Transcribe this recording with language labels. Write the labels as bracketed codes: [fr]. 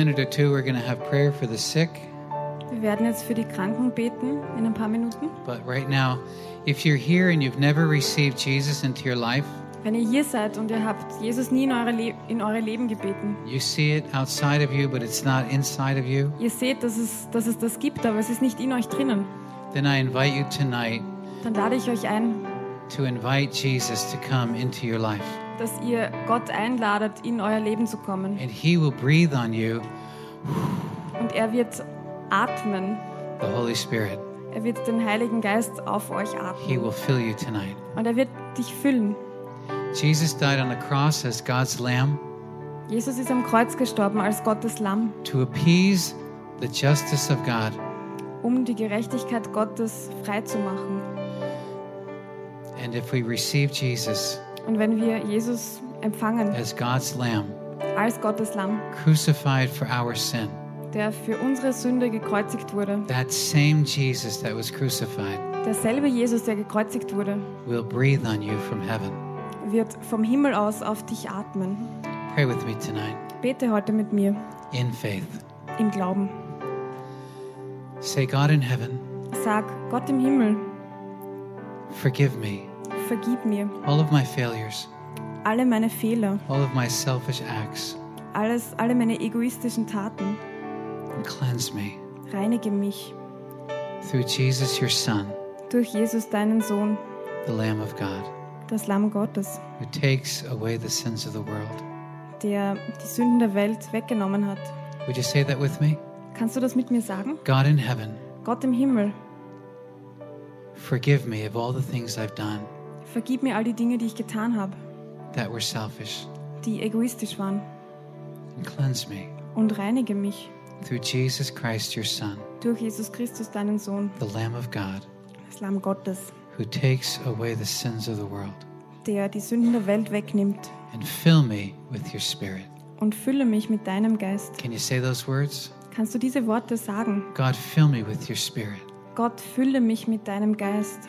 [en] Two, we're going to have prayer for the sick. [de] Wir werden jetzt für die Kranken beten in ein paar Minuten. [en] But right now, if you're here and you've never received Jesus into your life, [de] wenn ihr hier seid und ihr habt Jesus nie in eure Leben gebeten, [en] you see it outside of you, but it's not inside of you. [de] Ihr seht, dass es das gibt, aber es ist nicht in euch drinnen. [en] Then I invite you tonight. [de] Dann lade ich euch ein, [en] to invite Jesus to come into your life. [de] Dass ihr Gott einladet, in euer Leben zu kommen. [en] And he will breathe on you. [de] Und er wird atmen. [en] The Holy Spirit. [de] Er wird den Heiligen Geist auf euch atmen. [en] He will fill you tonight. [de] Und er wird dich füllen. [en] Jesus died on the cross as God's Lamb. [de] Jesus ist am Kreuz gestorben als Gottes Lamm. [en] To appease the justice of God. [de] Um die Gerechtigkeit Gottes frei zu machen. [en] And if we receive Jesus. [de] Und wenn wir Jesus empfangen. [en] As God's Lamb. [de] Als Gottes Lamm. [en] Crucified for our sin. [de] Der für unsere Sünde gekreuzigt wurde. [en] That same Jesus that was crucified. [de] Derselbe Jesus, der gekreuzigt wurde. [en] Will breathe on you from heaven. [de] Wird vom Himmel aus auf dich atmen. [en] Pray with me tonight. [de] Bete heute mit mir. [en] In faith. [de] Im Glauben. [en] Say God in heaven. [de] Sag Gott im Himmel. [en] Forgive me. [de] Vergib mir. [en] All of my failures. [de] Alle meine Fehler. [en] All of my selfish acts. [de] Alle meine egoistischen Taten. [en] And cleanse me. [de] Reinige mich. [en] Through Jesus your Son. [de] Durch Jesus deinen Sohn. [en] The Lamb of God. [de] Das Lamm Gottes. [en] Who takes away the sins of the world. [de] Der die Sünden der Welt weggenommen hat. [en] Would you say that with me? [de] Kannst du das mit mir sagen? [en] God in heaven. [de] Gott im Himmel. [en] Forgive me of all the things I've done. [de] Vergib mir all die Dinge, die ich getan habe. [en] That were selfish. [de] Die egoistisch waren. [en] And cleanse me. [de] Und reinige mich. [en] Through Jesus Christ your Son. [de] Durch Jesus Christus deinen Sohn. [en] The Lamb of God. [de] Das Lamm Gottes. [en] Who takes away the sins of the world. [de] Der die Sünden der Welt wegnimmt. [en] And fill me with your Spirit. [de] Und fülle mich mit deinem Geist. [en] Can you say those words? [de] Kannst du diese Worte sagen? [en] God, fill me with your Spirit. [de] Gott, fülle mich mit deinem Geist.